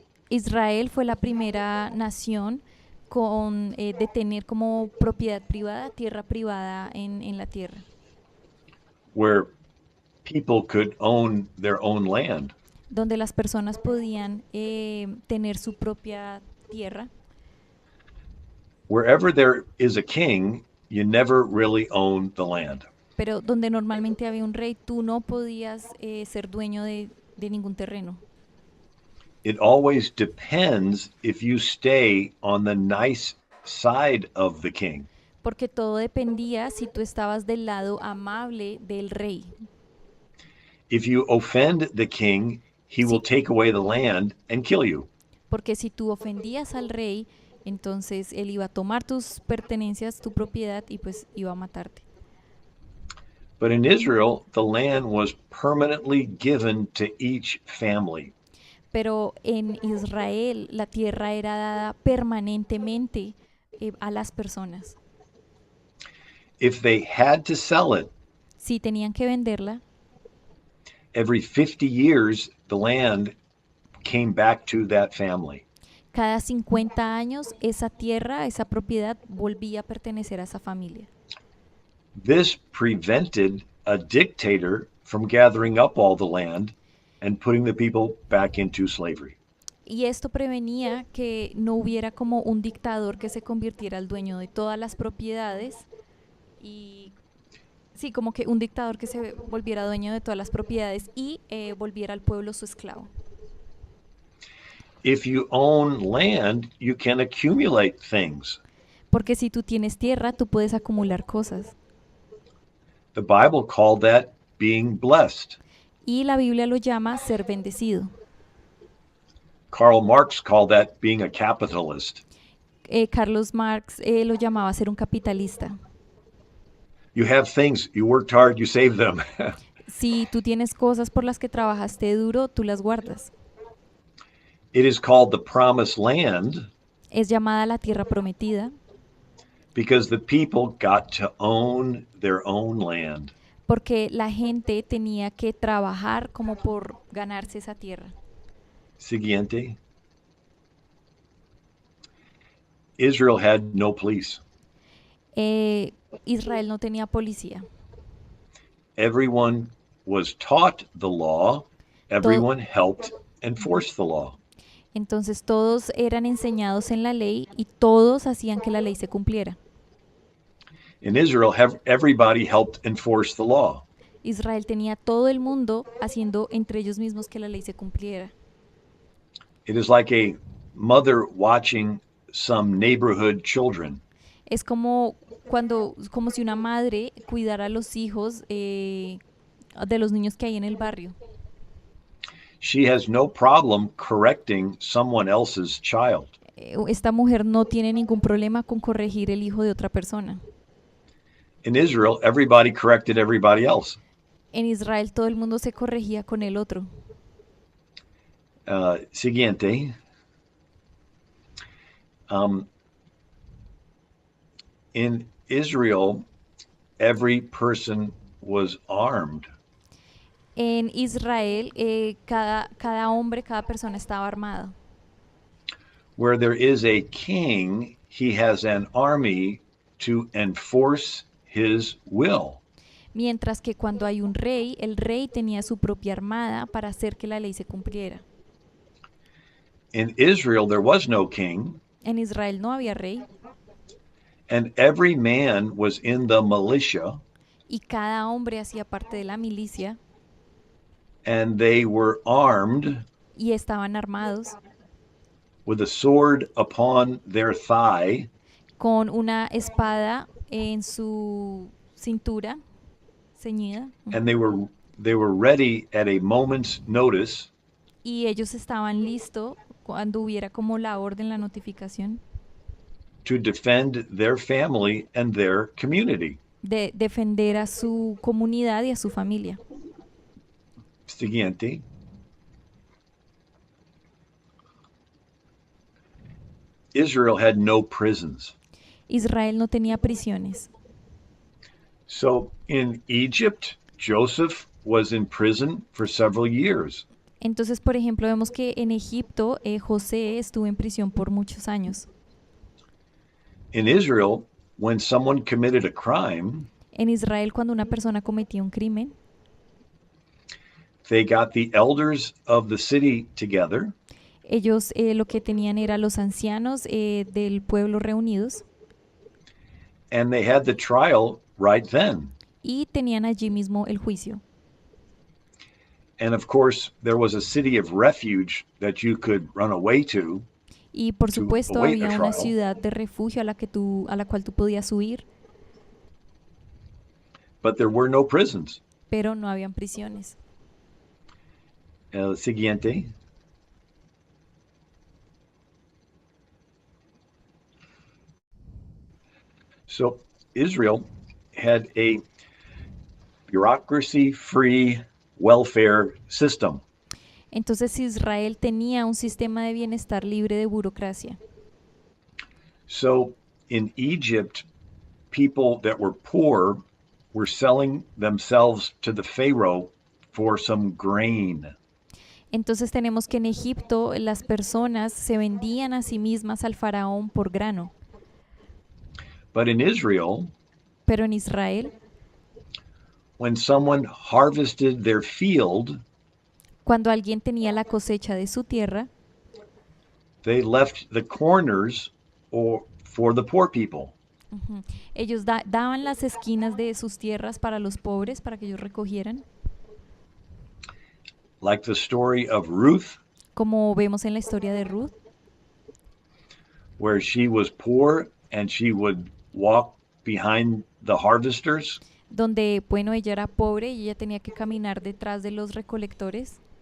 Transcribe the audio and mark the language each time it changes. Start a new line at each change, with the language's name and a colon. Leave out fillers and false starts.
Spanish: Israel fue la primera nación de tener como propiedad privada, tierra privada en la tierra,
English: Where people could own their own land.
Spanish: donde las personas podían tener su propia tierra.
English: Wherever there is a king, you never really own the land.
Spanish: Pero donde normalmente había un rey, tú no podías ser dueño de ningún terreno.
English: It always depends if you stay on the nice side of the king.
Spanish: porque todo dependía si tú estabas del lado amable del rey.
English: If you offend the king, he will
Spanish: Sí,
English: take away the land and kill you.
Spanish: porque si tú ofendías al rey, entonces él iba a tomar tus pertenencias, tu propiedad y pues iba a matarte.
English: But in Israel, the land was permanently given to each family.
Spanish: Pero en Israel la tierra era dada permanentemente a las personas.
English: If they had to sell it,
Spanish: Si tenían que venderla,
English: every 50 years, the land came back to that family.
Spanish: cada 50 años esa tierra, esa propiedad volvía a pertenecer a esa familia.
English: This prevented a dictator from gathering up all the land and putting the people back into slavery.
Spanish: Y esto prevenía que no hubiera como un dictador que se convirtiera al dueño de todas las propiedades y sí, como que un dictador que se volviera dueño de todas las propiedades y volviera al pueblo su esclavo.
English: If you own land, you can accumulate things.
Spanish: Porque si tú tienes tierra, tú puedes acumular cosas.
English: The Bible called that being blessed.
Spanish: Y la Biblia lo llama ser bendecido.
English: Karl Marx called that being a capitalist.
Spanish: Carlos Marx lo llamaba ser un capitalista.
English: You have things, you worked hard, you saved them.
Spanish: Si tú tienes cosas por las que trabajaste duro, tú las guardas.
English: It is called the promised land
Spanish: Es llamada la tierra prometida
English: because the people got to own their own land.
Spanish: porque la gente tenía que trabajar como por ganarse esa tierra. Siguiente.
English: Israel had no police.
Spanish: Israel no tenía policía.
English: Everyone was taught the law,
Spanish: Todo,
English: everyone helped enforce the law.
Spanish: entonces todos eran enseñados en la ley y todos hacían que la ley se cumpliera.
English: In Israel, everybody helped enforce the law.
Spanish: Israel tenía todo el mundo haciendo entre ellos mismos que la ley se cumpliera.
English: It is like a mother watching some neighborhood children.
Spanish: Es como como si una madre cuidara a los hijos de los niños que hay en el barrio.
English: She has no problem correcting someone else's child.
Spanish: Esta mujer no tiene ningún problema con corregir el hijo de otra persona.
English: In Israel, everybody corrected everybody else.
Spanish: En Israel todo el mundo se corregía con el otro. Siguiente.
English: In Israel, every person was armed.
Spanish: En Israel cada hombre, cada persona estaba armado.
English: Where there is a king, he has an army to enforce his will.
Spanish: Mientras que cuando hay un rey, el rey tenía su propia armada para hacer que la ley se cumpliera.
English: In Israel, there was no king,
Spanish: En Israel no había rey
English: and every man was in the militia,
Spanish: y cada hombre hacía parte de la milicia
English: and they were armed
Spanish: y estaban armados
English: with a sword upon their thigh
Spanish: con una espada en su cintura ceñida.
English: and they were ready at a moment's notice
Spanish: Y ellos estaban listos cuando hubiera como la orden, la notificación
English: to defend their family and their community.
Spanish: de defender a su comunidad y a su familia. Siguiente.
English: Israel had no prisons.
Spanish: Israel no tenía prisiones.
English: So in Egypt, Joseph was in prison for several years.
Spanish: Entonces, por ejemplo, vemos que en Egipto José estuvo en prisión por muchos años.
English: In Israel, when someone committed a crime,
Spanish: En Israel, cuando una persona cometía un crimen,
English: they got the elders of the city together
Spanish: ellos lo que tenían era los ancianos del pueblo reunidos
English: and they had the trial right then.
Spanish: y tenían allí mismo el juicio.
English: And of course, there was a city of refuge that you could run away
Spanish: Y por
English: to
Spanish: supuesto
English: await a
Spanish: había una
English: trial,
Spanish: ciudad de refugio a la cual tú podías huir,
English: but there were no prisons.
Spanish: pero no habían prisiones. El siguiente.
English: So Israel had a bureaucracy free welfare system.
Spanish: Entonces Israel tenía un sistema de bienestar libre de burocracia.
English: So in Egypt, people that were poor were selling themselves to the Pharaoh for some grain.
Spanish: Entonces tenemos que en Egipto las personas se vendían a sí mismas al faraón por grano,
English: But in Israel,
Spanish: pero en Israel,
English: when someone harvested their field,
Spanish: cuando alguien tenía la cosecha de su tierra,
English: they left the corners or for the poor people.
Spanish: ellos daban las esquinas de sus tierras para los pobres, para que ellos recogieran,
English: Like the story of Ruth,
Spanish: como vemos en la historia de Ruth,
English: where she was poor and she would walk behind the harvesters,
Spanish: donde, bueno, ella era pobre y ella tenía que caminar detrás de los recolectores